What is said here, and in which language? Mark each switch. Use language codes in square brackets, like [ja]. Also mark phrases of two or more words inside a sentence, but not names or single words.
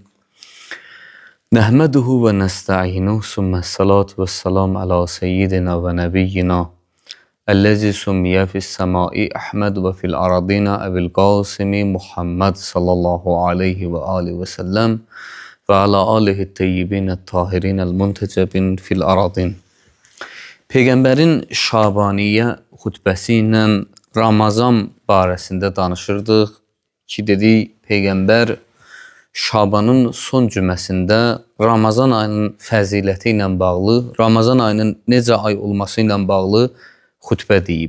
[ar] نحمده ونستعينه ثم الصلاة والسلام على سيدنا ونبينا الذي سمي في السماء أحمد وفي الأرضين أبي القاسم محمد صلى الله عليه وعليه وسلم وعلى آله الطيبين الطاهرين المنتجبين في الأرضين. [az] Peyğəmbərin Şabaniyyə xutbəsi ilə Ramazan barəsində danışırdıq ki, dedik Peyğəmbər Şabanın son cüməsində Ramazan ayının fəziləti ilə bağlı, Ramazan ayının necə ay olması ilə bağlı xutbə deyib.